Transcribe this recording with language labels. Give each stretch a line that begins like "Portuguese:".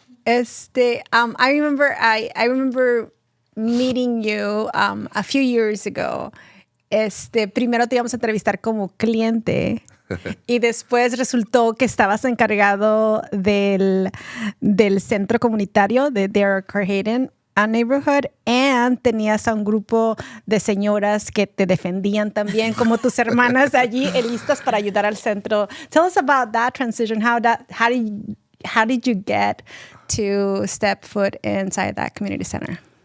English: I remember meeting you a few years ago.
Spanish: Primero te íbamos a entrevistar como cliente y después resultó que estabas encargado del centro comunitario de
English: their Carhaden neighborhood, and
Spanish: tenías a un grupo de señoras que te defendían también como tus hermanas allí listas para ayudar al centro.
English: Tell us about that transition. How did you get to step foot inside that community center?